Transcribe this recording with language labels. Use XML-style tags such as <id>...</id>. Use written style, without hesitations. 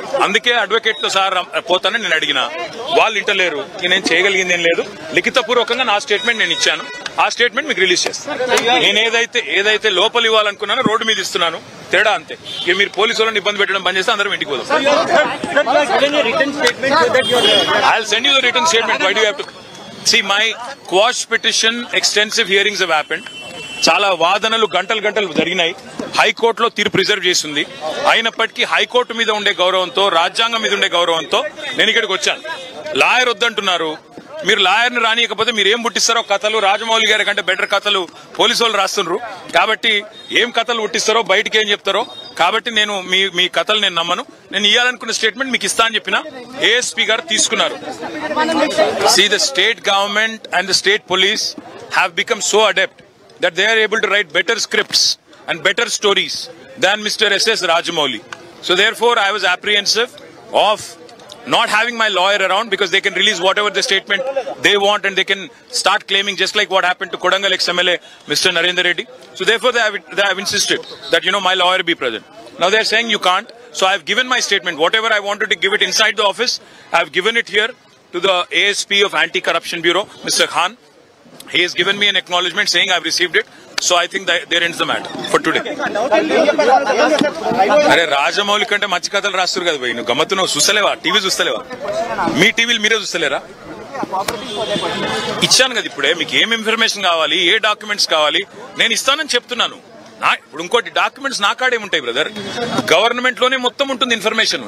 <te>అందుకే అడ్వకేట్ తో సార్ పోతానని నేను అడిగినా, వాళ్ళు ఇంటలేరు. నేను చేయగలిగింది ఏం లేదు, లిఖితపూర్వకంగా నా స్టేట్మెంట్ నేను ఇచ్చాను. ఆ స్టేట్మెంట్ మీకు రిలీజ్ చేస్తాను. నేను ఏదైతే లోపల ఇవ్వాలనుకున్నానో రోడ్డు మీద ఇస్తున్నాను, తేడా అంతే. ఇక మీరు పోలీసు వాళ్ళని ఇబ్బంది పెట్టడం బంద్ చేస్తే అందరం ఇంటికి పోదాం.</te> <en>I'll send you the written statement. Why do you have to see my quash petition? Extensive hearings have happened.</en> <te>చాలా వాదనలు గంటలు జరిగినాయి. హైకోర్టులో తీర్పు రిజర్వ్ చేసింది. అయినప్పటికీ హైకోర్టు మీద ఉండే గౌరవంతో, రాజ్యాంగం మీద ఉండే గౌరవంతో నేను ఇక్కడికి వచ్చాను. లాయర్ వద్దంటున్నారు. మీరు లాయర్ని రానియకపోతే మీరు ఏం పుట్టిస్తారో కథలు, రాజమౌళి గారి కంటే బెటర్ కథలు పోలీసు వాళ్ళు రాస్తున్నారు. కాబట్టి ఏం కథలు పుట్టిస్తారో, బయటికి ఏం చెప్తారో, కాబట్టి నేను మీ కథలు నేను నమ్మను. నేను ఇవ్వాలనుకున్న స్టేట్మెంట్ మీకు ఇస్తా అని చెప్పిన ASP గారు తీసుకున్నారు.</te> <en>See, the state government and the state police have become so adept that they are able to write better scripts and better stories than Mr. S.S. Rajamouli. So therefore I was apprehensive of not having my lawyer around, because they can release whatever the statement they want and they can start claiming, just like what happened to Kodangal ex-MLA Mr. Narendra Reddy. So therefore they have insisted that my lawyer be present. Now they are saying you can't. So I have given my statement. Whatever I wanted to give it inside the office, I have given it here to the ASP of Anti-Corruption Bureau, Mr. Khan. He has given me an acknowledgement saying I have received it. So I think that there ends the matter for today.</en> <te>అరే రాజమౌళి కంటే మంచి కథలు రాస్తారు కదా భయ్. నువ్వు గమ్మత్తు నువ్వు చూస్తలేవా? టీవీ చూస్తలేవా? మీ టీవీలు మీరే చూస్తలేరా? ఇచ్చాను కదా ఇప్పుడే. మీకు ఏం ఇన్ఫర్మేషన్ కావాలి, ఏ డాక్యుమెంట్స్ కావాలి నేను ఇస్తానని చెప్తున్నాను. ఇప్పుడు ఇంకోటి డాక్యుమెంట్స్ నా కాడే ఉంటాయి బ్రదర్. గవర్నమెంట్ లోనే మొత్తం ఉంటుంది ఇన్ఫర్మేషన్.</te>